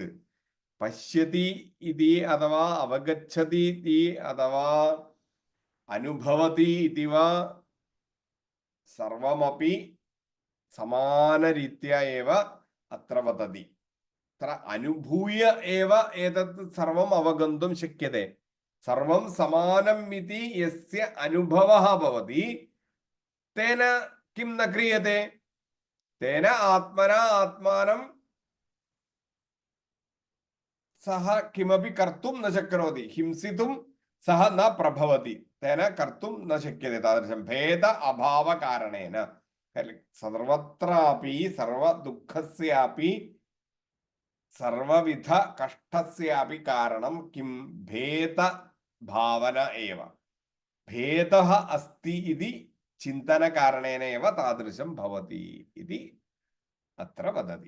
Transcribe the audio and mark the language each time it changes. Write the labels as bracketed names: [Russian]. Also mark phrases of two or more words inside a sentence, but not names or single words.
[Sanskrit] പശ്യതി ഇതി അഥവാ അവഗച്ഛതി ഇതി അഥവാ അനുഭവതി ഇതി വാ സർവമപി സമാനരീത്യാ ഏവ അത്ര വദതി. അത്ര അനുഭൂയ ഏവ ഏതത് സർവം അവഗന്തും ശക്യത്തെ. സർവം സമാനം ഇതി യസ്യ അനുഭവഃ ഭവതി തേന കിം ന ക്രിയത്തെ തേന ആത്മനാ ആത്മാനം സഹ കിമപി കർത്തും ന ശക്നോതി ഹിംസിതും സഹ ന പ്രഭവതി തേന കർത്തും ന ശക്യത്തെ. താദൃശം ഭേദ അഭാവ കാരണേന സർവത്രാപി സർവ ദുഃഖസ്യാപി സർവവിധ കഷ്ടസ്യാപി കാരണം കിം ഭേദ ഭാവന ഏവ ഭേദഃ അസ്തി ഇതി ചിന്തന കാരണേന ഏവ താദൃശം ഭവതി ഇതി അത്ര വദതി.